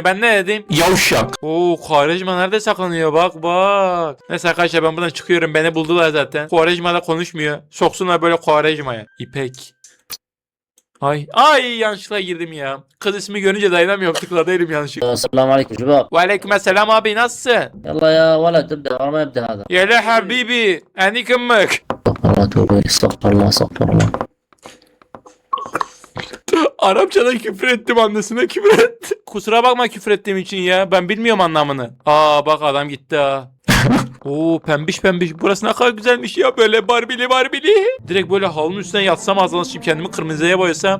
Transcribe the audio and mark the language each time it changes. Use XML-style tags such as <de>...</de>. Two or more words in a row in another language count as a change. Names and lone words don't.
<tr>Ben ne dedim? Yavşak. Oo, Quaresma nerede saklanıyor, bak bak. Neyse arkadaşlar, ben buradan çıkıyorum. Beni buldular zaten. Quaresma da konuşmuyor. Soksunlar böyle Quaresma'ya. İpek. Ay yanlışlıkla girdim ya. Kız ismi görünce dayanamıyorum, tıkladıydım yanlışlıkla.</tr> <ar>السلام عليكم شباب.</ar> <tr>Aleykümselam abi, nasılsın?</tr> <ar>يلا يا ولد ابدا والله ما يبدا هذا. Yele habibi, eni kımık. استغفر الله توبه استغفر الله استغفر الله.</ar> <tr>Arapçada küfür ettim, annesine küfür etti. Kusura bakma küfür ettiğim için ya. Ben bilmiyorum anlamını. Aa bak, adam gitti ha. Oo, pembiş pembiş. Burası ne kadar güzelmiş ya, böyle barbili. Direkt böyle halının üstüne yatsam, ağzına sıçayım, kendimi kırmızıya boyasam.</tr>